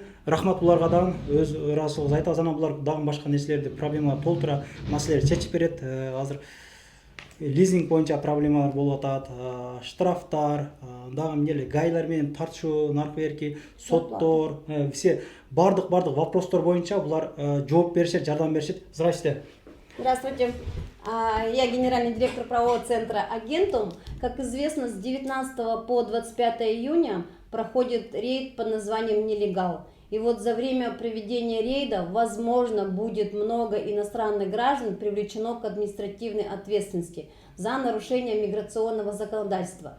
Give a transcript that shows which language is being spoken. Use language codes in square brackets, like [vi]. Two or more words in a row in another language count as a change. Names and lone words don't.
[ky] Рахмат буларга дагы, өз ырасыбыз айтабыз. Анан булар дагы башка нерселерди, проблемаларды толтура, маселелерди чечип берет. Азыр лизинг боюнча проблемалар болуп атат, штрафтар, дагы эмне гайлар менен тартышуу, наркы берки, соттор, все бардык вопростор боюнча булар жооп беришет, жардам беришет. [ru] Здравствуйте. Здравствуйте. Я генеральный директор правового центра «Агентум». Как известно, с 19 по 25 июня проходит рейд под названием «Нелегал». И вот за время проведения рейда, возможно, будет много иностранных граждан привлечено к административной ответственности за нарушение миграционного законодательства.